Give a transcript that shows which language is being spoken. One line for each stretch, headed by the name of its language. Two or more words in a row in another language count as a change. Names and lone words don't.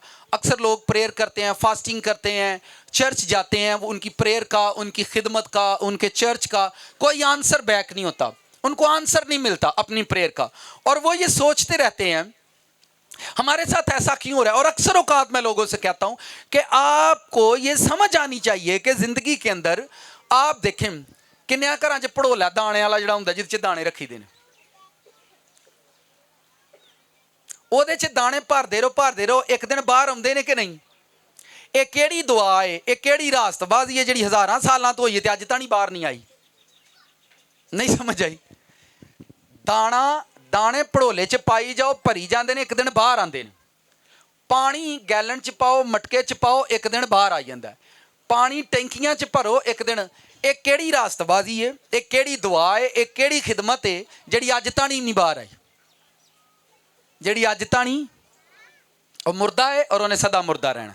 Urdu: اکثر لوگ پریئر کرتے ہیں، فاسٹنگ کرتے ہیں، چرچ جاتے ہیں، وہ ان کی پریئر کا، ان کی خدمت کا، ان کے چرچ کا کوئی
English: answer back
Urdu: نہیں ہوتا، ان کو آنسر نہیں ملتا اپنی پریئر کا، اور وہ یہ سوچتے رہتے ہیں ہمارے ساتھ ایسا کیوں ہو رہا ہے۔ اور اکثر اوقات میں لوگوں سے کہتا ہوں کہ آپ کو یہ سمجھ آنی چاہیے کہ زندگی کے اندر آپ دیکھیں
Punjabi: کنیا گھراں چ پڑولا دانے والا جڑا ہوندا جس چ دانے رکھی دے نے، وہ دانے بھردے رہو،
Urdu: ایک دن باہر آتے ہیں کہ نہیں؟
Punjabi: یہ کیڑی دعا ہے، یہ کیڑی راست بازی ہے جڑی 1000 سالاں تو ہوئی ہے تے اج تک باہر نہیں آئی؟
Urdu: نہیں سمجھ آئی؟
Punjabi: دانے پڑولے چ پائی جاؤ، بھری جاندے نے، ایک دن باہر آندے نے۔ پانی گیلن چ پاؤ، مٹکے چ پاؤ، ایک دن باہر آ جاندا ہے۔ پانی ٹینکیاں چ بھرو، ایک دن۔ ایک کیڑی راست بازی ہے، ایک کیڑی دعا ہے، ایک کیڑی خدمت ہے جڑی اج تک نہیں باہر آئی، جڑی اج تک نہیں، اور مردہ ہے اور انہیں سدا مردہ رہنا۔